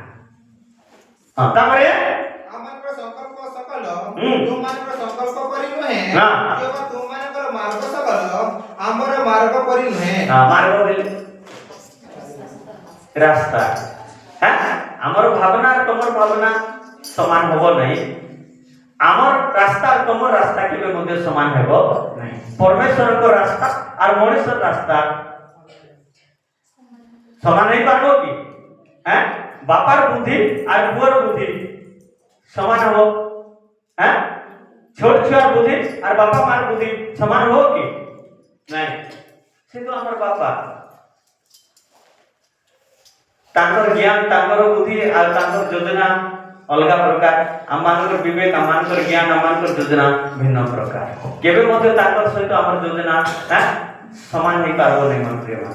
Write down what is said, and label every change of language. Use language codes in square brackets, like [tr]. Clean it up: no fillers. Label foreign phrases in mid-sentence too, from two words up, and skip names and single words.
[or] ହଁ, ତାପରେ ଆମମାନଙ୍କର ସଂକଳ୍ପ ସକଲ ତୁମମାନଙ୍କର ସଂକଳ୍ପ ପରି ନୁହେଁ। କିମ୍ବା ତୁମମାନଙ୍କର ମାର୍ଗ ସକଲ ଆମର ମାର୍ଗ ପରି ନୁହେଁ। ମାର୍ଗ ବୋଲେ ରାସ୍ତା। ଆମର ଭାବନା ଆଉ ତୁମର ଭାବନା ସମାନ ହବ ନାହିଁ। ଆମର ରାସ୍ତା ଆଉ ତୁମର ରାସ୍ତା କେବେ ମଧ୍ୟ ସମାନ ହବ ନାହିଁ। ପରମେଶ୍ୱରଙ୍କ ରାସ୍ତା ଆଉ ମନୁଷ୍ୟର ରାସ୍ତା ସମାନ ହେଇ ପାରିବ କି? ବାପାର ବୁଦ୍ଧି ଆଉ ପୁଅର ବୁଦ୍ଧି ସମାନ ହବ? ଛୋଟ ଛୁଆର ବୁଦ୍ଧି ଆଉ ବାପା ମାର ବୁଦ୍ଧି ସମାନ ହବ କି? ନାହିଁ। ସେ ତ ଆମର ବାପା, ତାଙ୍କର ଜ୍ଞାନ, ତାଙ୍କର ବୁଦ୍ଧି ଆଉ ତାଙ୍କର ଯୋଜନା ଅଲଗା ପ୍ରକାର। ଆମମାନଙ୍କର ବିବେକ, ଆମମାନଙ୍କର ଜ୍ଞାନ, ଆମମାନଙ୍କର ଯୋଜନା ଭିନ୍ନ ପ୍ରକାର। କେବେ ମଧ୍ୟ ତାଙ୍କର ସହିତ ଆମର ଯୋଜନା ସମାନ ହେଇପାରିବ ନାହିଁ ମୋ ପ୍ରିୟମାନେ।